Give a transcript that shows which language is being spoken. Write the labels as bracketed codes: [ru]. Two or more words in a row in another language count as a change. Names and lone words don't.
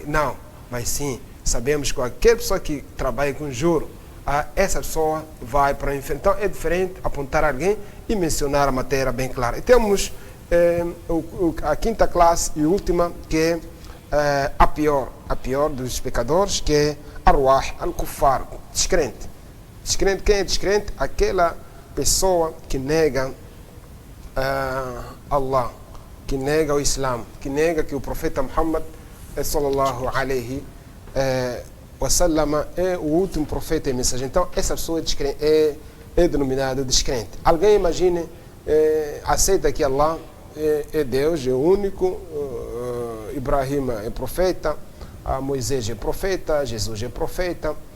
[pt] Não, mas sim, sabemos que aquela pessoa que trabalha com juro, essa pessoa vai para o inferno. Então é diferente apontar alguém e mencionar a matéria bem clara. E temos a quinta classe e última, que é a pior dos pecadores, que é [ar] أرواح، الكفار, [pt] descrente. Descrente, quem é descrente? Aquela pessoa que nega Allah, que nega o Islã, que nega que o profeta Muhammad [ar] صلى الله عليه وسلم [pt] é o último profeta e mensageiro. Então essa pessoa é denominada descrente. Alguém, imagine, aceita que Allah é Deus, é único, Ibrahim é profeta, Moisés é profeta, Jesus é profeta,